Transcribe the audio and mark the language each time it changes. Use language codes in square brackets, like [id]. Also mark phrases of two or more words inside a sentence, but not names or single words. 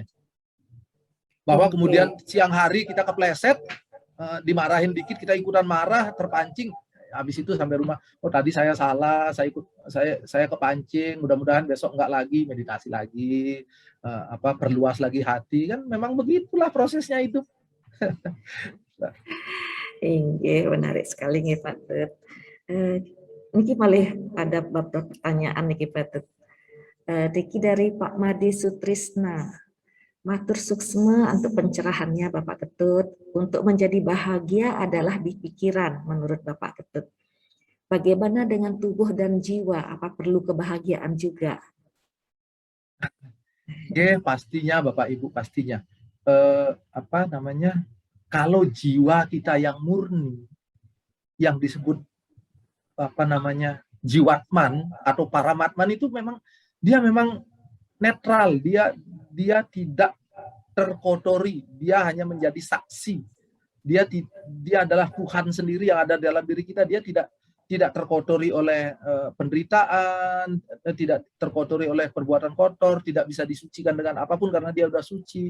[id] Bahwa kemudian siang hari kita kepleset, dimarahin dikit, kita ikutan marah, terpancing, habis itu sampai rumah, oh tadi saya salah, saya kepancing, mudah-mudahan besok enggak lagi, meditasi lagi, perluas lagi hati, kan memang begitulah prosesnya itu. Iya, menarik sekali nih Pak Tut. [ban] Niki malih [id] ada beberapa pertanyaan niki Pak Tut. Niki dari Pak Madi Sutrisna. [ban] Matur suksma [id] untuk pencerahannya Bapak Ketut. Untuk menjadi bahagia adalah di pikiran menurut Bapak Ketut. Bagaimana dengan tubuh dan jiwa? Apa perlu kebahagiaan juga? Oke, pastinya Bapak Ibu, pastinya. Apa namanya? Kalau jiwa kita yang murni, yang disebut apa namanya jiwatman atau paramatman itu memang netral, dia tidak terkotori, dia hanya menjadi saksi, dia adalah Tuhan sendiri yang ada dalam diri kita, dia tidak terkotori oleh penderitaan, tidak terkotori oleh perbuatan kotor, tidak bisa disucikan dengan apapun karena dia sudah suci.